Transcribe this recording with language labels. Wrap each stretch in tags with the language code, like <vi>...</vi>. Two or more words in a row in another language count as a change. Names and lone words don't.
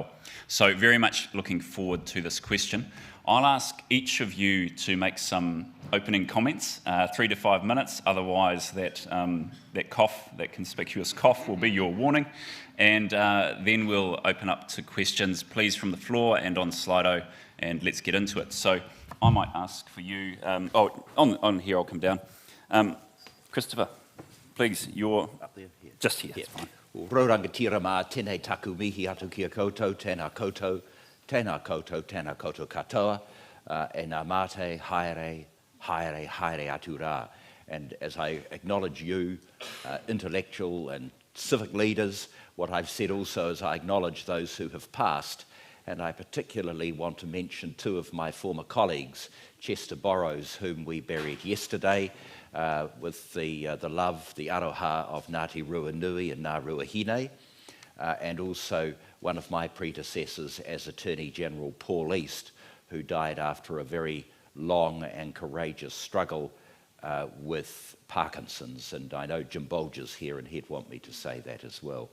<en>So very much looking forward to this question. I'll ask each of you to make some opening comments, 3 to 5 minutes, otherwise that cough, that conspicuous cough will be your warning, and then we'll open up to questions, please, from the floor and on Slido, and let's get into it. So I might ask for you, on here I'll come down. Christopher, please, you're up there, just here. It's fine.</en> <mi>Raurangatira mā tēnei taku mihi atu kia koutou, tēnā koutou katoa, e ngā mate, haere atu rā.</mi> <en>And as I acknowledge you, intellectual and civic leaders, what I've said also is I acknowledge those who have passed, and I particularly want to mention 2 of my former colleagues, Chester Borrows, whom we buried yesterday, with the love, the aroha of Ngāti Ruanui and Ngā Ruahine, and also one of my predecessors as Attorney General, Paul East, who died after a very long and courageous struggle with Parkinson's, and I know Jim Bolger's here and he'd want me to say that as well.</en>